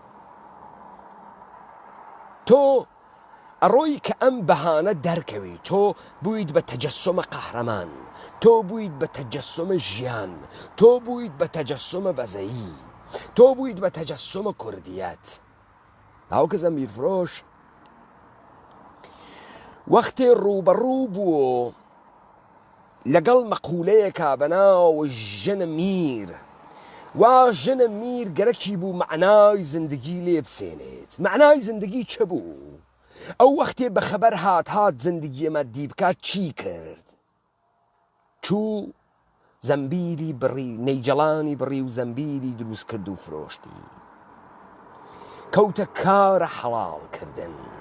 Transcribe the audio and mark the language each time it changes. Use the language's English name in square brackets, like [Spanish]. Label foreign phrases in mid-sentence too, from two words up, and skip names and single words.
[Central Kurdish] تۆ ئەڕۆی کە ئەم بەهانە دەرکەوی تۆ بوویت بە تەجەسومە قەهرەمان تۆ بوویت بە تەجەسومە ژیان تۆ بوویت بە تەجەسومە بەزەیی تۆ بوویت بە تەجەسومە کوردیەت هاوکە زەمبیل فرۆش وەختێ ڕوبەڕوو بوو لەگەڵ مەقولەیەکا بەناو ژنە میر وا ژنە میر گەرەکی بوو [Persian] معنای زندگی [Central Kurdish] لێ بسێنێت [Persian] معنای زندگی [Central Kurdish] چه بوو ئەو وەختێ بە خەبەر هات زندگی مەدی بکات چی کرد چوو زەمبیلی بڕی نەیجەڵانی بڕی و زەمبیلی دروست کرد و فرۆشتی کەوتە کارە حەڵاڵ کردن